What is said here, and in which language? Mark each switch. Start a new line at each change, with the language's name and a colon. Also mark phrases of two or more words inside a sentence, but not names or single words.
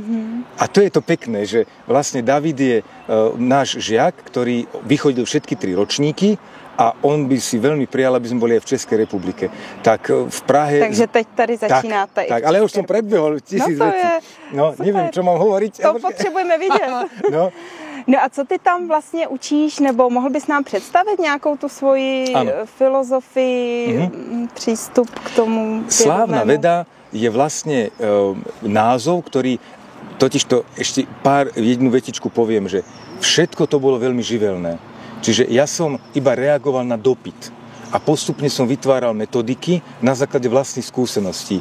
Slovak: A to je to pekné, že vlastne David je náš žiak, ktorý vychodil všetky 3 ročníky a on by si veľmi prijal, aby sme boli aj v Českej republike. Tak v Prahe...
Czech: Takže teď tady začínáte.
Slovak: Tak, ale ja už som predbehol 1000 vecí. No, neviem, čo mám hovoriť.
Czech: To potřebujeme vidět. No a co ty tam vlastně učíš, nebo mohl bys nám představit nějakou tu svoji filozofii, přístup k tomu?
Slovak: Slávna veda je vlastne názov, ktorý, totižto ešte jednu vetičku poviem, že všetko to bolo veľmi živelné. Čiže ja som iba reagoval na dopyt a postupne som vytváral metodiky na základe vlastných skúseností.